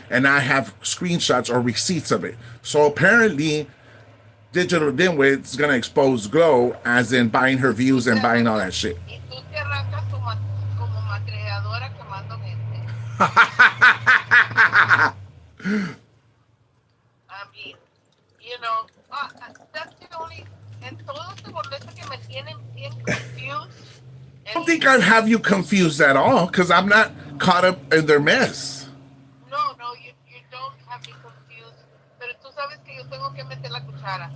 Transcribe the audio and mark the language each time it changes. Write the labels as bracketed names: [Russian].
[English] And I have screenshots or receipts of it. So apparently, Digital Dimwit's going to expose Glow as in buying her views and buying all that shit. [Spanish] Y tú te arrancas como macreadora quemando gente. [English] I mean, you know, that's the only. [Spanish] En todo este boleto que me tienen bien confused. [English] I don't think I have you confused at all because I'm not caught up in their mess. No, you don't have me confused. [Spanish] Pero tú sabes que yo tengo que meter la cuchara.